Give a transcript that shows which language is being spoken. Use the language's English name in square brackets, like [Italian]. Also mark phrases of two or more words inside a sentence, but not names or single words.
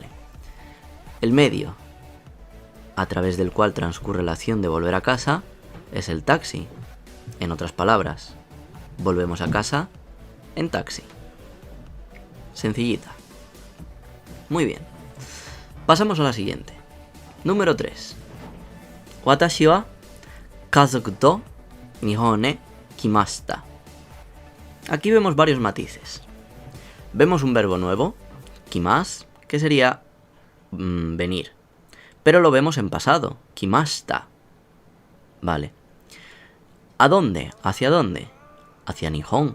[Spanish] El medio a través del cual transcurre la acción de volver a casa es el taxi. En otras palabras, volvemos a casa en taxi. Sencillita. Muy bien. Pasamos a la siguiente. Número 3. [Japanese] 私は家族と日本へ来ました. [Spanish] Aquí vemos varios matices. Vemos un verbo nuevo, kimas, que sería venir. Pero lo vemos en pasado, kimashita. Vale. ¿A dónde? ¿Hacia dónde? Hacia Nihon.